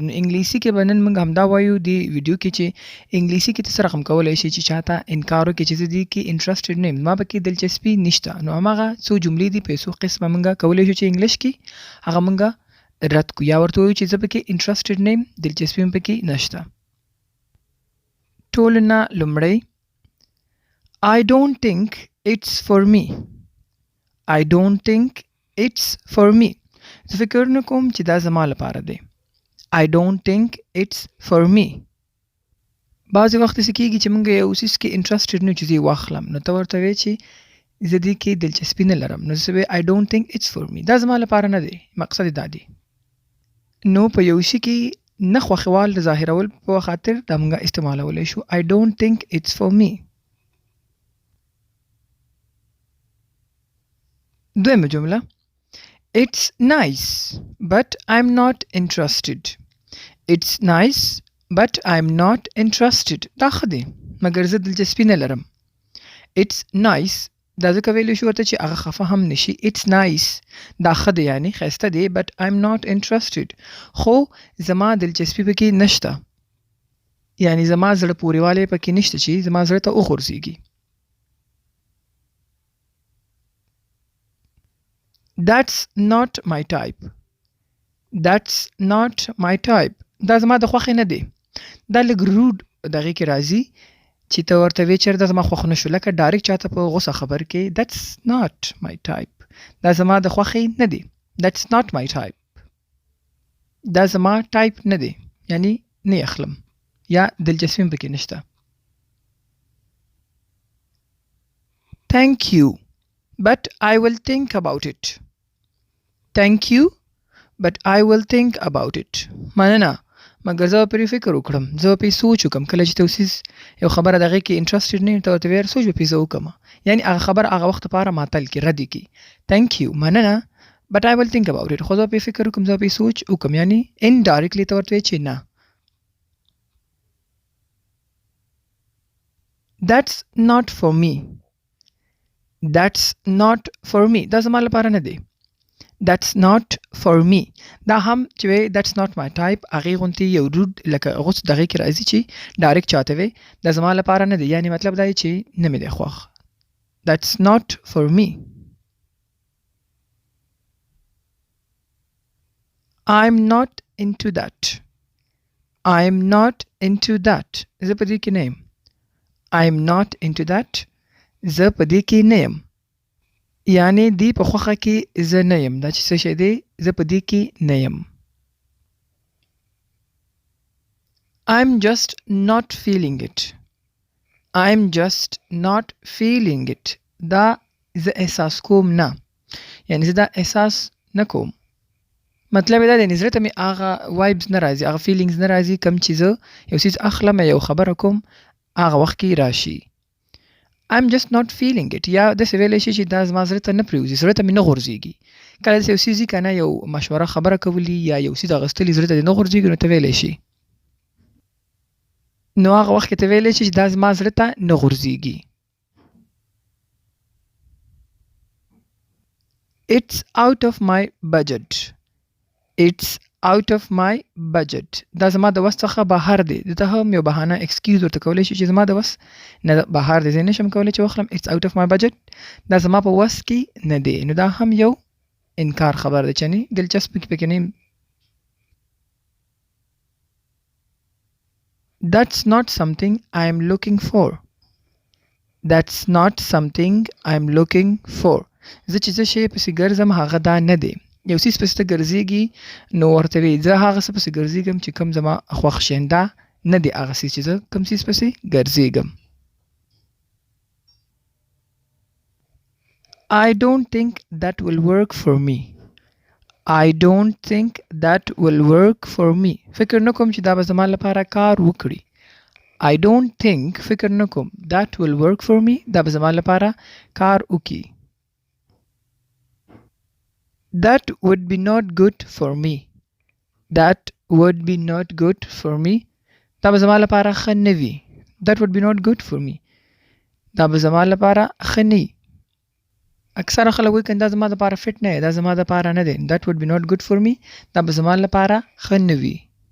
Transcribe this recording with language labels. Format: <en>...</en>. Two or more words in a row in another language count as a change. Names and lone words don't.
<ps>نو انګلیسي کې به نن موږ همدا وایو دې ویډیو کې چې انګلیسي کې ته څه رقم کولی شې چې چاته انکار وکړې چې زه دې کې انټرسټډ نه یم، ما پکې دلچسپي نشته. نو هماغه څو جملې دي په څو قسمه موږ کولی شو چې انګلیش کې هغه موږ رد کړو یا ورته ووایو چې زه پکې انټرسټډ نه یم، دلچسپي هم پکې نشته. ټولو نه لومړی</ps> <en>I don't think it's for me. I don't think it's for me.</en> <ps>زه فکر نه کوم چې دا زما لپاره دی.</ps> <en>I don't think it's for me.</en> <ps>بعضې وخت داسې کېږي چې موږ یو څیز کې انټرسټډ نه یو چې زه یې واخلم، نو ته ورته وایې چې زه دې کې دلچسپي نه لرم، نو زه</ps> <en>I don't think it's for me.</en> <ps>دا زما لپاره نه دی. مقصد یې دا دی. نو په یو شي کې نه خوښول د ظاهرول په خاطر دا موږ استعمالولی شو.</ps> <en>I don't think it's for me.</en> <ps>دویمه جمله</ps> <en>It's nice but I'm not interested. It's nice but I'm not interested.</en> <ps>دا ښه دی مګر زه دلچسپي نه لرم.</ps> <en>It's nice</en> <ps>دا ځکه ویلی شو ورته چې هغه خفه هم نشي.</ps> <en>It's nice</en> <ps>دا ښه دی یعنی ښایسته دی</ps> <en>but I'm not interested.</en> <ps>خو زما دلچسپي پکې نشته، یعنی زما زړه پورې والی پکې نشته چې زما زړه ته وغورځېږي.</ps> <en>That's not my type. That's not my type.</en> <ps>دا زما د خوښې نه دی. دا لږ روډ دغې کې راځي چې ته ورته وایې چېرې دا زما خوښ نه شو، لکه ډایرکټ چاته په غوسه خبر کې</ps> <en>That's not my type.</en> <ps>دا زما د خوښې نه دی.</ps> <en>That's not my type.</en> <ps>دا زما ټایپ نه دی، یعنی نه یې اخلم یا دلچسپي هم پکې نشته.</ps> <en>Thank you but I will think about it. Thank you but I will think about it.</en> <ps>مننه مګر زه به پرې فکر وکړم، زه به پرې سوچ وکړم. کله چې ته اوسیز یو خبره د هغې کې انټرسټډ نه یم، ته ورته وایې سوچ به پرې زه وکړم، یعنی هغه خبره هغه وخت لپاره معطل کړي، رد یې کړي.</ps> <en>Thank you مننه but I will think about it.</en> <ps>خو زه به پرې فکر وکړم، زه به پرې سوچ وکړم، یعنی indirectly ته ورته وایې چې نه.</ps> <en>That's not for me. That's not for me.</en> <ps>دا زما لپاره نه دی.</ps> <en>That's not for me.</en> <ps>دا هم چې وایې</ps> <en>that's not my type،</en> <ps>هغې غوندې یو روډ لکه غوڅ دغې کې راځي چې ډایرکټ چاته وایې دا زما لپاره نه دی، یعنی مطلب دا دی چې نه مې دی خوښ.</ps> <en>That's not for me. I'm not into that. I'm not into that.</en> <ps>زه په دې کې نه یم.</ps> <en>I'm not into that.</en> <ps>زه په دې کې نه یم، یعنی دی په خوښه کې زه نه یم. دا چې څه شی دی، زه په دې کې نه یم.</ps> <en>I'm just not feeling it. I'm just not feeling it.</en> <ps>دا زه احساس کوم نه، یعنی زه دا احساس نه کوم. مطلب دا دی زړه ته مې هغه وایبز نه راځي، هغه فیلینګز نه راځي کوم چې زه یو څیز اخلم یا یو خبره کوم هغه وخت کې راشي. I'm just not feeling it. یا داسې ویلی شي چې دا زما زړه ته نه پرېوځي، زړه ته مې نه غورځېږي. کله داسې یو څیز وي که نه، یو مشوره خبره کولي یا یو څیز اخیستلي زړه ته دې نه غورځېږي، نو ته ویلی شي، نو هغه وخت کې ته ویلی شي چې دا زما زړه ته نه غورځېږي.</ps> <en>It's out of my budget. It's out of my budget.</en> <ps>دا زما د وس څخه بهر دی. دته هم یو بهانه ایکسکیوز ورته کولی شي چې زما د وس نه بهر دی، زه نشم کولی چې واخلم.</ps> <en>It's out of my budget.</en> <ps>دا زما په وس کې نه دی، نو دا هم یو انکار خبر دی چې نه دلچسپي پکې نه یم.</ps> <en>That's not something I am looking for. That's not something I am looking for.</en> <ps>زه چې زه شی پسې ګرځم هغه دا نه دی. یو څیز پسې ته ګرځېږي نو ورته وایي زه هغه څه پسې ګرځېږم چې کوم زما خوښ شي، دا نه دی هغه څیز چې زه کوم څیز پسې ګرځېږم.</ps> <en>I don't think that will work for me. I don't think that will work for me.</en> <ps>فکر نه کوم چې دا به زما لپاره کار وکړي.</ps> <en>I don't think</en> <ps>فکر نه کوم</ps> <en>that will work for me.</en> <ps>دا به زما لپاره کار وکړي.</ps> <en>That would be not good for me. That would be not good for me.</en> <ps>دا به زما لپاره ښه نه وي.</ps> <en>That would be not good for me.</en> <ps>دا به زما لپاره ښه نه وي. اکثره خلک وایي که دا زما لپاره فټ نه دی، دا زما لپاره نه دی.</ps> <en>That would be not good for me.</en> <ps>دا به زما لپاره ښه نه وي.</ps>